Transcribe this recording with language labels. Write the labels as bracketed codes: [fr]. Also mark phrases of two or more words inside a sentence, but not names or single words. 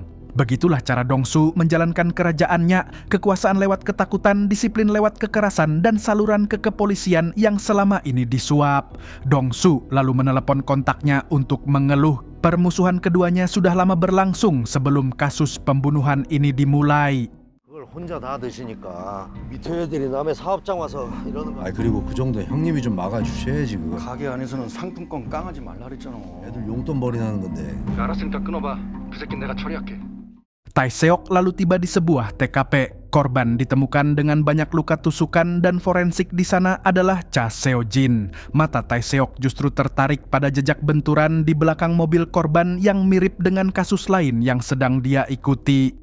[id] Begitulah cara Dong-su menjalankan kerajaannya, kekuasaan lewat ketakutan, disiplin lewat kekerasan, dan saluran ke kepolisian yang selama ini disuap. Dong-su lalu menelepon kontaknya untuk mengeluh. Permusuhan keduanya sudah lama berlangsung sebelum kasus pembunuhan ini dimulai. [ko] 그걸 혼자 다 드시니까 밑에 애들이 남의 사업장 와서 이러는 거. 그리고 그 정도 형님이 좀 막아주셔야지 그거. 가게 안에서는 상품권 깡하지 말라 그랬잖아. 애들 용돈 벌이나는 건데. 알았으니까 끊어봐. 그 새끼 내가 처리할게. [id] Tae-seok lalu tiba di sebuah TKP. Korban ditemukan dengan banyak luka tusukan dan forensik di sana adalah Cha Seo-jin. Mata Tae-seok justru tertarik pada jejak benturan di belakang mobil korban yang mirip dengan kasus lain yang sedang dia ikuti.